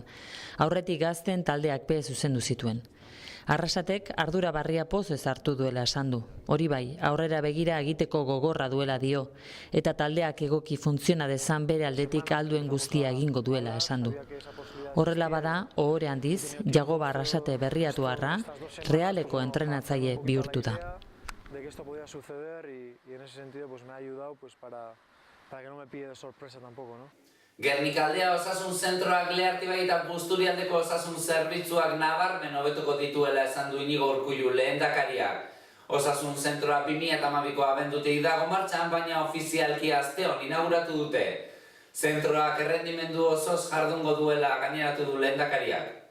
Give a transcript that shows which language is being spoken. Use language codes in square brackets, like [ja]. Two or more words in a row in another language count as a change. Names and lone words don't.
[eu] Aurretik gazten taldeak be zuzendu zituen. Arrasatek ardura barria pozez hartu duela esan du. Hori bai, aurrera begira egiteko gogorra duela dio, eta taldeak egoki funtziona dezan bere aldetik alduen guztia egingo duela esan du. Horrela bada, ohore handiz, Jagoba Arrasate Berriatuarra Realeko entrenatzaile bihurtu da. [es] De que esto podía suceder y en ese sentido pues me ha ayudado pues para que no me pille de sorpresa tampoco, ¿no? [eu] Gernikaldea osasun zentroak Leartibai eta Busturialdeko osasun zerbitzuak nabarmen hobetuko dituela esan du Inigo Urkullu lehendakariak. Osasun zentroa 2012ko abendutik dago martxan, baina ofizialki asteon inauguratu dute. Zentroak errendimendu osoz jardungo duela gaineratu du lehendakariak.